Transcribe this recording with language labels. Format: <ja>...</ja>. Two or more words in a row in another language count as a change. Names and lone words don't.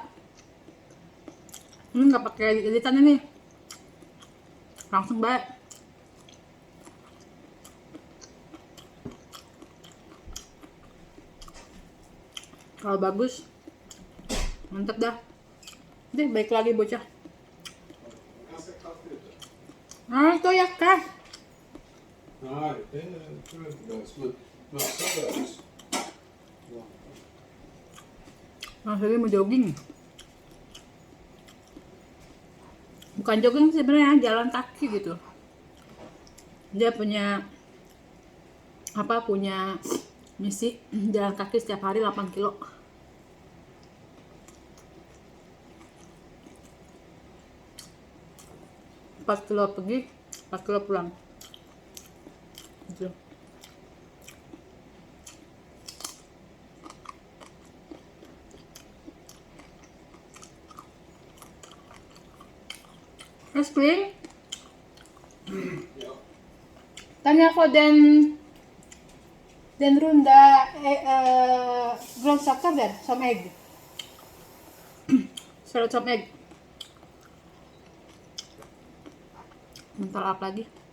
<id>Ini nggak pakai editan ini. Langsung baik. Kalau bagus, mantep dah. Deh, baik lagi bocah.</id> <sv>Ganska kallt ute.</sv> <id>Ah, itu ya kak.</id> <sv>Nej, det tror jag inte behövs. Men mössa behövs. Ja.</sv> <id>Nah, saya mau jogging. Bukan jogging sebenarnya, jalan kaki gitu. Dia punya misi jalan kaki setiap hari 8 kilo. Empat kilo pergi, 4 kilo pulang. Gitu.</id> <sv>Älskling, Ja. kan jag få den runda grönsaker där som ägg? Sallad som ägg.</sv> <id>Bentar apa lagi?</id>